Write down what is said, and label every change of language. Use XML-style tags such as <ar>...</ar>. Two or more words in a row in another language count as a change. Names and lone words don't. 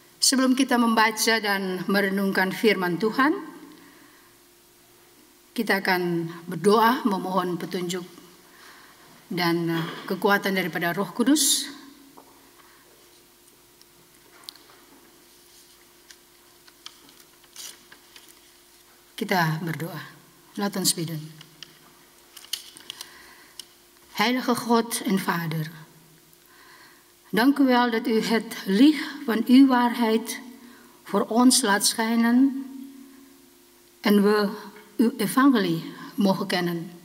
<id>Sebelum kita membaca dan merenungkan firman Tuhan, kita akan berdoa memohon petunjuk dan kekuatan daripada Roh Kudus. Kita berdoa.</id> <nl>Laat ons bidden. Heilige God en Vader, dank u wel dat u het licht van uw waarheid voor ons laat schijnen en we uw evangelie mogen kennen.</nl>